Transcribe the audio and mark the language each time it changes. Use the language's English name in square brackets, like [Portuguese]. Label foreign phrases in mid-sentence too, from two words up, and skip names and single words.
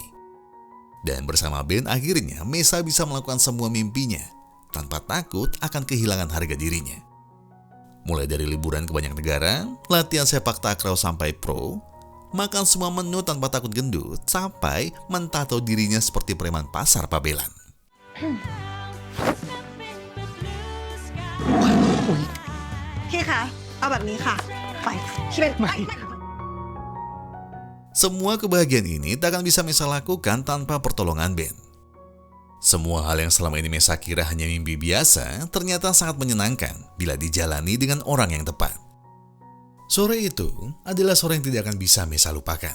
[Indonesian] Dan bersama Ben, akhirnya Mesa bisa melakukan semua mimpinya, tanpa takut akan kehilangan harga dirinya. Mulai dari liburan ke banyak negara, latihan sepak takraw sampai pro, makan semua menu tanpa takut gendut, sampai mentato dirinya seperti preman pasar Pabelan. [Thai] พี่คะ เอาแบบนี้ค่ะ ไปที่เป็น [Indonesian] Semua kebahagiaan ini tak akan bisa Mesa lakukan tanpa pertolongan Ben. Semua hal yang selama ini Mesa kira hanya mimpi biasa, ternyata sangat menyenangkan bila dijalani dengan orang yang tepat. Sore itu adalah sore yang tidak akan bisa Mesa lupakan.